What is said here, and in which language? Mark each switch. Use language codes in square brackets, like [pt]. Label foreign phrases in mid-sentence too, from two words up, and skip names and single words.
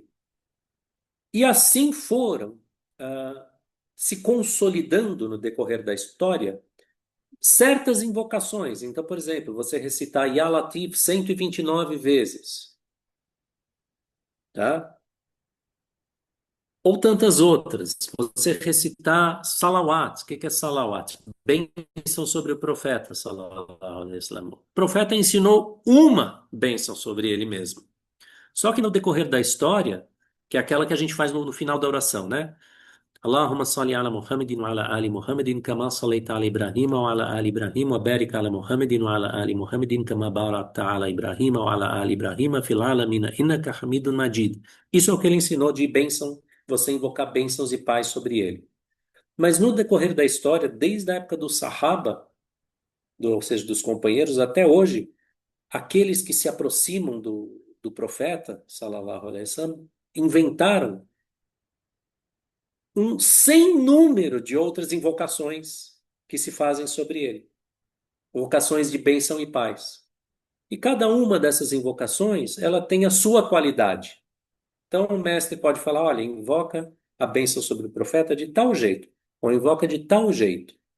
[pt] E assim foram se consolidando no decorrer da história certas invocações. Então, por exemplo, você recitar [ar] يا لطيف [pt] 129 vezes, tá? Ou tantas outras. Você recitar salawat. O que é salawat? Bênção sobre o profeta, [ar] صلى الله عليه وسلم. [pt] O profeta ensinou uma bênção sobre ele mesmo. Só que no decorrer da história, que é aquela que a gente faz no final da oração, né? [ar] اللهم صل على محمد وعلى آل محمد كما صليت على إبراهيم وعلى آل إبراهيم وبارك على محمد وعلى آل محمد كما باركت على إبراهيم وعلى آل إبراهيم في العالمين إنك حميد مجيد. [pt] Isso é o que ele ensinou de bênção, você invocar bênçãos e paz sobre ele. Mas no decorrer da história, desde a época do Sahaba, ou seja, dos companheiros, até hoje, aqueles que se aproximam do profeta, [ar] صلى الله عليه وسلم, [pt] inventaram um sem número de outras invocações que se fazem sobre ele. Invocações de bênção e paz. E cada uma dessas invocações, ela tem a sua qualidade. Então o mestre pode falar, olha, invoca a bênção sobre o profeta de tal jeito, ou invoca de tal jeito.